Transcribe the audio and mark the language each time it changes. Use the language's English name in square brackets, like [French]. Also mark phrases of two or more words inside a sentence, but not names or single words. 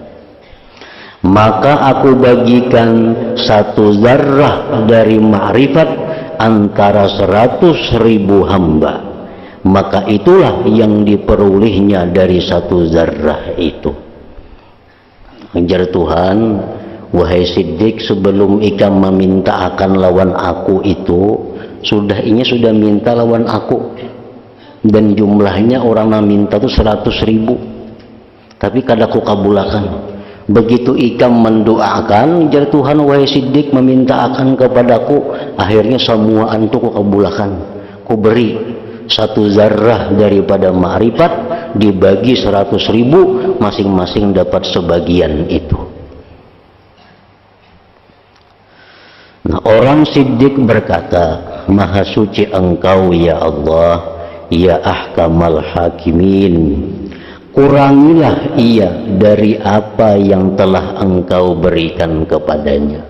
[Indonesian] Maka aku bagikan 1 zarrah dari ma'rifat antara 100.000 hamba, maka itulah yang diperolehnya dari 1 zarrah itu. [Banjar] Ajar Tuhan, wahai Siddiq, sebelum ikam meminta akan lawan aku itu, ini sudah minta lawan aku, dan jumlahnya orang meminta itu 100.000, tapi kadaku kabulakan. Begitu ikam mendoakan, jar Tuhan, wahai Siddiq meminta akan kepadaku, akhirnya semua antu ku kabulakan, ku beri 1 zarrah daripada ma'rifat dibagi 100.000, masing-masing dapat sebagian itu. [Indonesian] Nah, orang Siddiq berkata, Maha suci Engkau [Arabic] يا الله يا أحكم الحاكمين, [Indonesian] kurangilah ia dari apa yang telah Engkau berikan kepadanya.